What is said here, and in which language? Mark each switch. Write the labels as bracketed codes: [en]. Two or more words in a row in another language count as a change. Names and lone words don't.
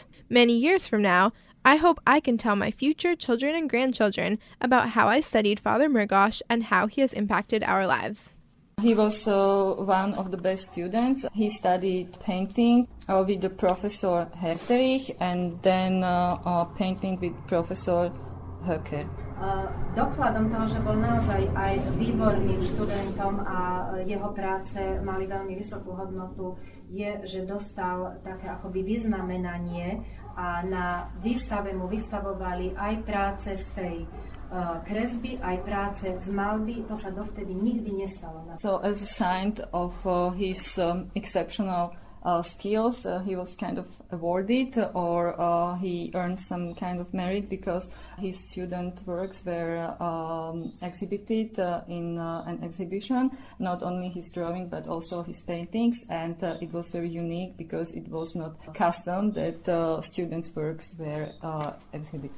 [en] Many years from now, I hope I can tell my future children and grandchildren about how I studied Father Murgas and how he has impacted our lives. He was one of the best students. He studied painting with the Professor Herterich and then painting with Professor Höcker. [sk] Dokladom toho, že bol naozaj aj výborným študentom a jeho práce mali veľmi vysokú hodnotu, je, že dostal také akoby vyznamenanie a na výstave mu vystavovali aj práce z tej kresby, aj práce z malby. To sa dovtedy nikdy nestalo. [en] So as a sign of his exceptional skills, he was kind of awarded, or he earned some kind of merit because his student works were exhibited in an exhibition, not only his drawing but also his paintings, and it was very unique because it was not custom that students' works were exhibited.